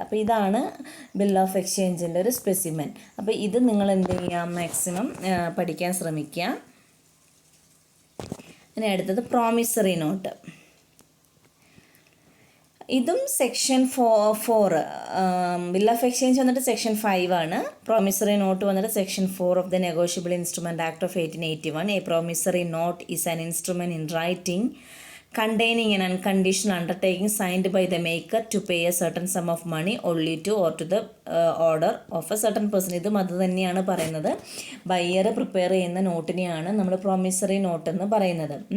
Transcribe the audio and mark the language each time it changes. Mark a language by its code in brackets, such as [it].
[ml] അപ്പോൾ ഇതാണ് bill of എക്സ്ചേഞ്ചിൻ്റെ ഒരു സ്പെസിമെൻ. അപ്പോൾ ഇത് നിങ്ങൾ എന്ത് ചെയ്യുക, മാക്സിമം പഠിക്കാൻ ശ്രമിക്കുക. ഇനി അടുത്തത് പ്രോമിസറി നോട്ട്. ഇതും സെക്ഷൻ 4 ബിൽ ഓഫ് എക്സ്ചേഞ്ച് വന്നിട്ട് സെക്ഷൻ 5 ആണ്. പ്രോമിസറി നോട്ട് വന്നിട്ട് [en] Section 4 of the negotiable instrument act of 1881. A promissory note is an instrument in writing containing an unconditional undertaking signed by the maker to pay a certain sum of money only to or to the order of a certain person. [ml] ഇതും അത് തന്നെയാണ് പറയുന്നത്. Buyer prepare ചെയ്യുന്ന നോട്ടിനെയാണ് നമ്മൾ promissory note എന്ന് പറയുന്നത്.